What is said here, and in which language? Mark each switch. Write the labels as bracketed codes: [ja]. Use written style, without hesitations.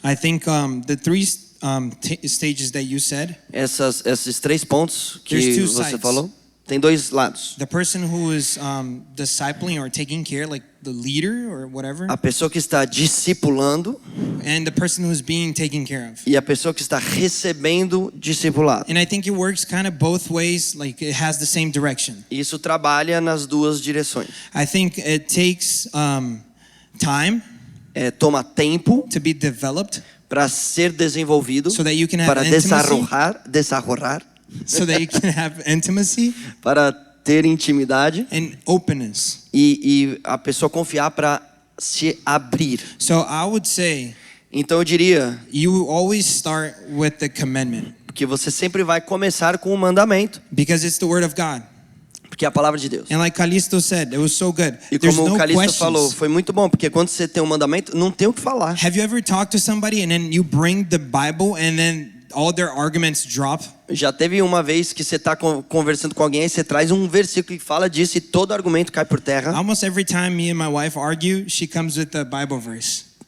[en] I think the 3 stages that you said, [pt] Esses 3 pontos que [en] there's 2 [pt] você [en] sides. [pt] falou. tem dois lados. [en] The person who is discipling or taking care, like the leader or whatever, [pt] A pessoa que está discipulando [en] and the person who's being taken care of. [pt] e a pessoa que está recebendo discipulado. [en] And I think it works kind of both ways, like it has the same direction. [pt] Isso trabalha nas duas direções. [en] I think it takes time [pt] Toma tempo [en] to be developed [pt] para ser desenvolvido, [en] so that you can have [pt] para [en] intimacy, [es] desarrollar, [en] so that you can have intimacy [pt] para ter intimidade [en] and openness. [pt] e a pessoa confiar para se abrir. [en] So I would say [pt] Então eu diria [en] you always start with the commandment [pt] que você sempre vai começar com o mandamento, [en] because it's the word of God. [pt] porque é a palavra de Deus. [en] And like Callisto said, it was so good. [pt] E [en] There's [pt] como [en] no [pt] o Calixto [en] questions. [pt] falou, foi muito bom, porque quando você tem um mandamento, não tem o que falar. [en] Have you ever talked to somebody and then you bring the Bible and then all their arguments drop? [pt] Já teve uma vez que você está conversando com alguém e você traz um versículo que fala disso e todo argumento cai por terra. [en] Almost every time me and my wife argue, she comes with a Bible verse.